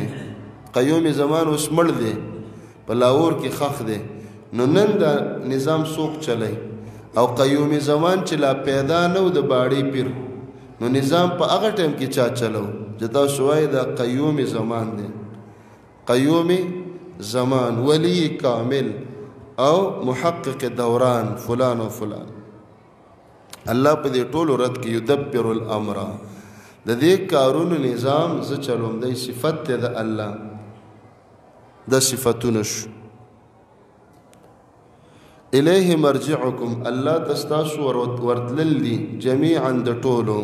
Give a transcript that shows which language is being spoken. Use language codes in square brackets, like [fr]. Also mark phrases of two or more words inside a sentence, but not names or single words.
[ps] قیوم زمان اوس مړ دی، په لاهور کې خخ دی. نو نن دا نظام څوک چلی؟ او قیوم زمان چې لا پیدا نه و د باړې پیر، نو نظام په هغه ټایم کې چا چلو؟ چې تاسو وایئ دا قیوم زمان دی. قیوم زمان، ولی کامل او محقق دوران فلان و فلان. الله په دې ټولو رد کې [ar] یدبر الامر، [ps] د دې کارونو نظام زه چلوم. دی صفت دی د الله، دا صفتونه شو. [ar] الیه مرجعکم، [ps] الله تستاسو ورتلل دي جميعا د ټولو.